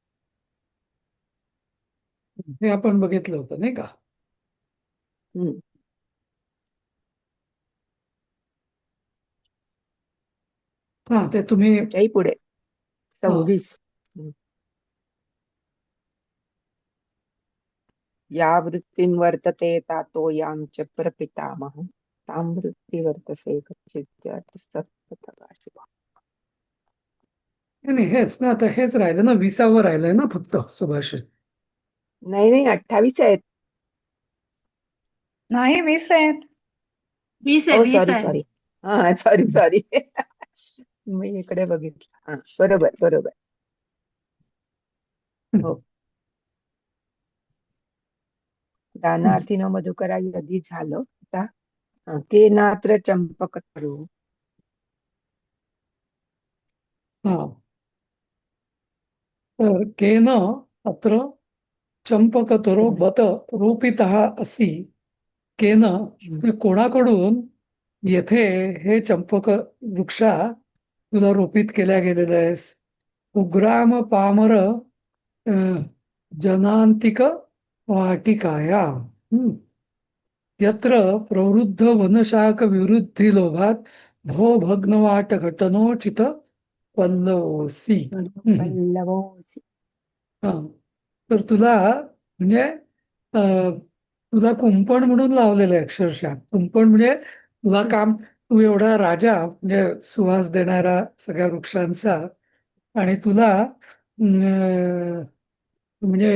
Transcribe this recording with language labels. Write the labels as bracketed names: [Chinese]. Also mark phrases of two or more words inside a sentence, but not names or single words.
[Marathi] हे आपण बघितलं होतं नाही का? हम्म. हा, ते तुम्ही. त्याच्याही पुढे हा. 26. [Sanskrit] या वृत्तीं वर्तते तातो यां च प्रपितामह तां वृत्ती वर्तसे कच्चित् सत्प्रकाशिता. [Marathi] नाही, हेच ना, आता हेच राहिलं ना, 20वर राहिलंय ना फक्त सुभाषित. नाही नाही, 28 आहेत. नाही, 20 आहेत. 20 आहे, ओ 20 सॉरी आहे. सॉरी. हा, [English] sorry sorry. [Marathi] मी इकडे बघितलं. हा, बरोबर बरोबर. हो. [Sanskrit] दानार्थी न मधुकरा यदी [Marathi] झालं आता. [Sanskrit] के नात्र चंपक तरू. [Marathi] हा. [Sanskrit] तर केन अत्र चंपकतरो बत रोपितः असि. [Marathi] केन म्हणजे कोणाकडून येथे हे चंपक वृक्षा तुला रोपित केल्या गेलेलं आहेस. [Sanskrit] उग्राम पामर जनांतिक वाटिकाया. यत्र प्रवृद्ध वनशाक विवृद्धी लोभात भो भग्नवाट घटनोचित पल्लवसी. पल्लवोसी. [Marathi] हा. तर तुला म्हणजे तुला कुंपण म्हणून लावलेलं आहे, अक्षरशः कुंपण म्हणजे तुला काम. तू एवढा राजा म्हणजे सुवास देणारा सगळ्या वृक्षांचा, आणि तुला म्हणजे